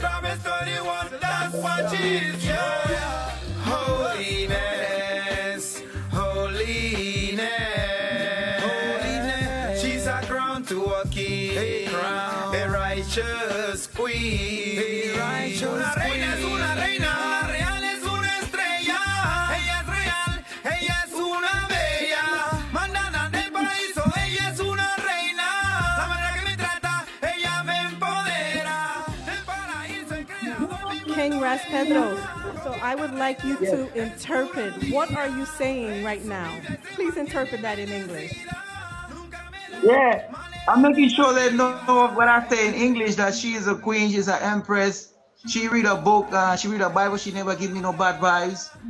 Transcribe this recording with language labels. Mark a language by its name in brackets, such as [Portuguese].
[English] Proverbs 31, that's what she is, yes. Holiness, holiness, holiness. She's a crown to a king, a righteous queen. [Spanish] Una reina es una reina, real es una estrella. Ella es real, ella es una bella. Mandada del paraíso, ella es una reina. La manera que me trata, ella me empodera. Del paraíso el creador. [English] King Ras Pedro. So I would like you to interpret. What are you saying right now? Please interpret that in English. Yeah. I'm making sure they know what I say in English, that she is a queen, she's an empress. She read a book, she read a Bible, she never give me no bad vibes.